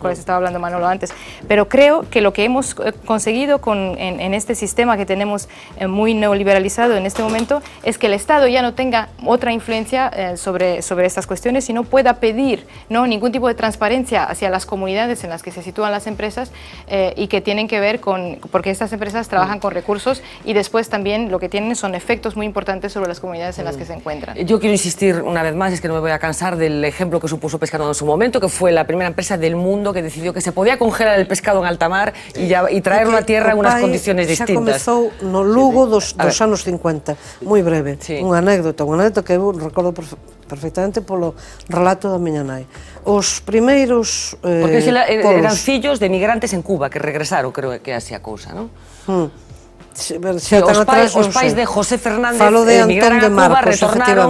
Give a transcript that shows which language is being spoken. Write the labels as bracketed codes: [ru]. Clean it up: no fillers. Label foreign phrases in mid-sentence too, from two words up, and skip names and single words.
[es] cuales estaba hablando Manolo antes, pero creo que lo que hemos conseguido en este sistema que tenemos muy neoliberalizado en este momento es que el Estado ya no tenga otra influencia sobre estas cuestiones, sino pueda pedir, ¿no?, ningún tipo de transparencia hacia las comunidades en las que se sitúan las empresas y que tienen que ver porque estas empresas trabajan con recursos y después también lo que tienen son efectos muy importantes sobre las comunidades en las que se encuentran. Yo quiero insistir una vez más, es que no me voy a cansar del ejemplo que supuso Pescanova en su momento, que fue la primera empresa del mundo que decidió que se podía congelar el pescado en alta mar y traerlo a tierra en unas condiciones distintas. [gl] Xa comezou no Lugo dos anos 50, moi breve, unha anécdota que eu recordo perfectamente polo relato da miña nai. Os primeiros porque eran fillos de migrantes en Cuba que regresaron, creo que é así a cousa, non? Os pais de José Fernández emigraron a Cuba, retornaron.